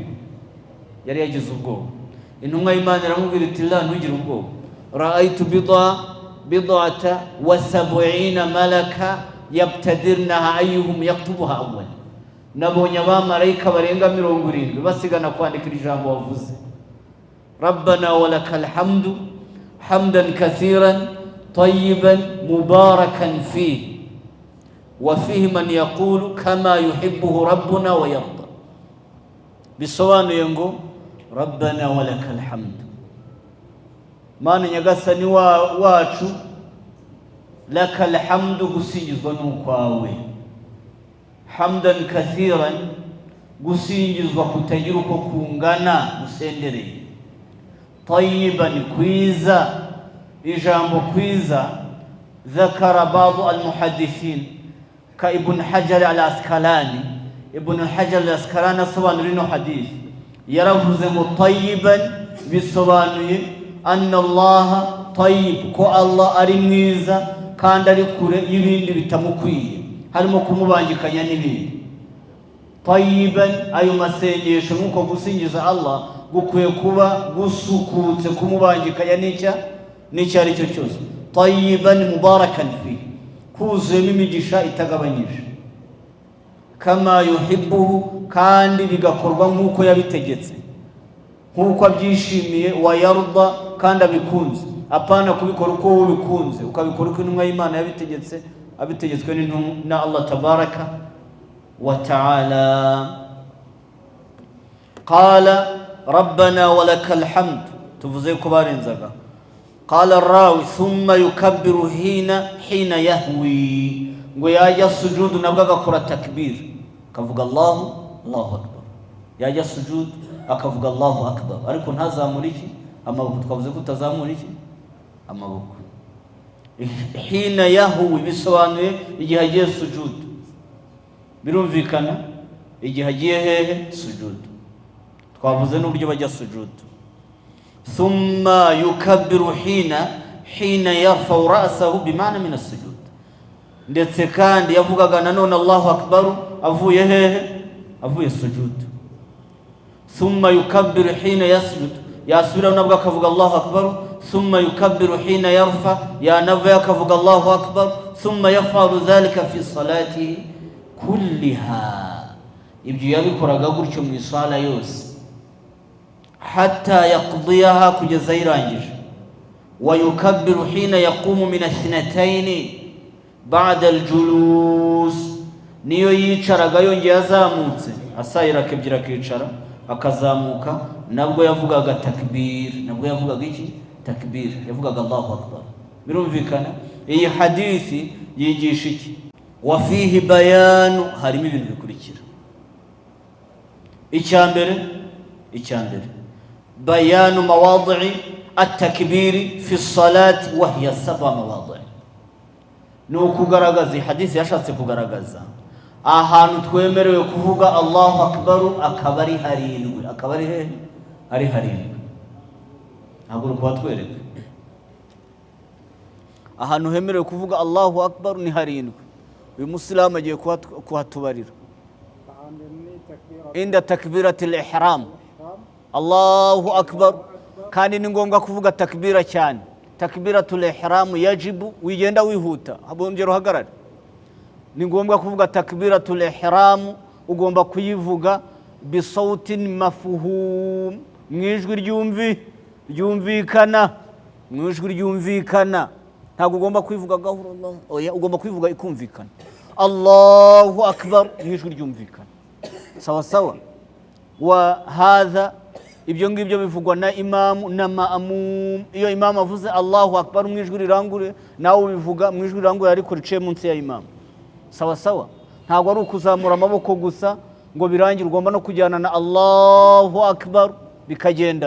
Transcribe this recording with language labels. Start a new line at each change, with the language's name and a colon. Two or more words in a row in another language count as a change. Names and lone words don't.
Kinyarwanda: Yari yagize ubwoba. Intumwa y'Imana iramubwira iti la, ntugire ubwoba.
Arabic: رأيت بضعة وسبعين ملكا يبتدرونها أيهم يكتبها أول.
Kinyarwanda: Nabonye abamarayika barenga 70 basigana kwandika ijambo wavuze.
Arabic: ربنا ولك الحمد حمدا كثيرا طيبا مباركا فيه وفيه من يقول كما يحبه ربنا ويرضى.
Kinyarwanda: Bisobanuye ngo
Arabic: ربنا ولك الحمد,
Kinyarwanda: Mana nyagasani wacu,
Arabic: لك الحمد,
Kinyarwanda: gusingizwa n'ukwawe,
Arabic: حمدا كثيرا,
Kinyarwanda: gusingizwa kutagira uko kungana gusendereye, tayyiban, kwiza, ijambo kwiza.
Arabic: ذكر بعض المحدثين كابن حجر العسقلاني.
Kinyarwanda: Ibn Hajar al-Asqalani asobanura ino hadith, yaravuze ngo tayyiban bisobanuye
Arabic: أن الله طيب,
Kinyarwanda: ko Allah ari mwiza kandi ari kure y'ibindi bitamukwiye, harimo kumubangikanya n'ibindi. Tayyiban, ayo masengesho nk'uko gusingiza Allah gukwiye kuba gusukutse kumubangikanya n'icyo ari cyo cyose.
Arabic: طيبا مباركا فيه,
Kinyarwanda: kuzuyemo imigisha itagabanyije.
Arabic: كما يحبه,
Kinyarwanda: kandi bigakorwa nk'uko yabitegetse, nk'uko abyishimiye.
Arabic: ويرضى,
Kinyarwanda: kandi abikunze, apana kubikora uko wowe bikunze, ukabikora uko intumwa y'Imana yabitegetse, abitegetswe na Allah
Arabic: تبارك وتعالى. قال ربنا ولك الحمد, tuvuze ko barenzaga. قال الراوي ثم يكبر حين يهوي,
Kinyarwanda: ngo yajya sujudu nabwo agakora takbir, akavuga
Arabic: الله أكبر.
Kinyarwanda: Yajya sujudu akavuga
Arabic: الله أكبر,
Kinyarwanda: ariko ntazamura iki? Amaboko. Twavuze ko utazamura iki? Amaboko.
Arabic: حين يهوي
Kinyarwanda: bisobanuye igihe agiye sujudu, birumvikana igihe agiye hehe? Sujudu. Twavuze n'uburyo bajya sujudu.
Arabic: ثم يكبر حين يرفع رأسه بمعنى من السجود,
Kinyarwanda: ndetse kandi yavugaga nanone
Arabic: الله أكبر
Kinyarwanda: avuye hehe? Avuye sujudu.
Arabic: ثم يكبر حين يسجد,
Kinyarwanda: yasubira nabwo akavuga
Arabic: الله أكبر. ثم يكبر حين يرفع,
Kinyarwanda: yanava akavuga
Arabic: الله أكبر. ثم يفعل ذلك في الصلاة كلها,
Kinyarwanda: ibyo yabikoraga gutyo mu isala yose,
Arabic: حتى يقضيها,
Kinyarwanda: kugeza ayirangije.
Arabic: ويكبر حين يقوم من الثنتين بعد الجلوس,
Kinyarwanda: niyo yicaraga yongeye azamutse, asayira kebyira akicara akazamuka nabwo yavugaga takbir, nabwo yavugaga iki? Takbir, yavugaga
Arabic: الله أكبر.
Kinyarwanda: Birumvikana? Iyi hadithi yigisha iki?
Arabic: وفيه بيان,
Kinyarwanda: harimo ibintu bikurikira.
Arabic: Icyambere بيان مواضع التكبير في الصلاة وهي سبعة مواضع'.
Kinyarwanda: No kugaragaza hadithi yashatse kugaragaza ahantu twemerewe kuvuga
Arabic: الله أكبر
Kinyarwanda: akabari harindwi, akabari he ari harindwi. Ntabwo kubatwereka ahantu hemerewe kuvuga Allahu akbar ni harindwi. Uyu Muslimu agiye kuhatubarira.
Arabic: عند تكبيرة الإحرام الله أكبر,
Kinyarwanda: kandi ni ngombwa kuvuga takbira cyane.
Arabic: تكبيرة الإحرام يجب,
Kinyarwanda: wigenda wihuta habongera uhagarare. Ni ngombwa kuvuga
Arabic: تكبيرة الإحرام,
Kinyarwanda: ugomba kuyivuga
Arabic: بصوت مفهوم,
Kinyarwanda: mwijwi ryumvikana, mwijwi ryumvikana. Ntabwo ugomba kwivuga gahoro Allah, oya ugomba kwivuga ikumvikana.
Arabic: الله أكبر,
Kinyarwanda: mwijwi ryumvikana. Sawa sawa. Wa hadha, ibyo ngibyo bivugwa na imamu na maamum. Iyo imamu avuze
Arabic: الله أكبر
Kinyarwanda: mwijwi rirangure, nawe ubivuga mwijwi rirangure ariko riciye munsi ya imamu. Sawa sawa. Ntabwo ari ukuzamura amaboko gusa ngo birangire, ugomba no kujyana na
Arabic: الله أكبر
Kinyarwanda: bikagendana.